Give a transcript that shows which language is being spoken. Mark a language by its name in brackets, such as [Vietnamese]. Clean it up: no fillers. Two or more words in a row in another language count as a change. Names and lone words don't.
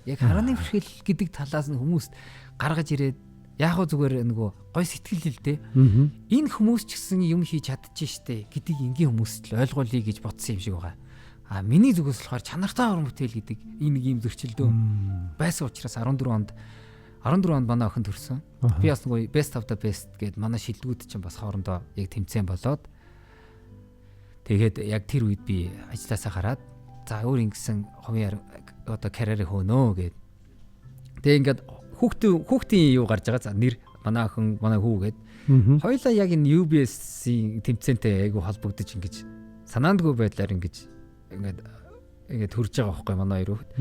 [Mongolian] Яг харааны бэрхшээл гэдэг талаас нь хүмүүст гаргаж ирээд яг хөө зүгээр нөгөө гой сэтгэл л дээ. Энэ хүмүүс ч гэсэн юм хийж чадчих штэ гэдгийг энгийн хүмүүст л ойлгуулъя гэж бодсон юм шиг байгаа. Миний зүгээс болохоор чанартай уран бүтээл гэдэг энэ нэг юм зөрчилдөө байсан учраас 14 онд манай охин төрсөн. Би бас нөгөө [English] best of the best [Mongolian] гэд манай шилдэгүүд чинь бас хоорондоо яг тэмцээн болоод тэгээд яг тэр үед би ажилласаа гараад за өөр ингэсэн хувийн одоо карьерээ хөөнөө гэд. Тэгээ ингээд хүүхдийн юу гарч байгаа. За нэр манай охин, манай хүү гэд. Хоёлаа яг энэ UBS-ийн тэмцээнтэй айгу холбогдож ингэж санаандгүй байдлаар ингэж ингээд төрж байгаа байхгүй манай хоёр хүүхэд.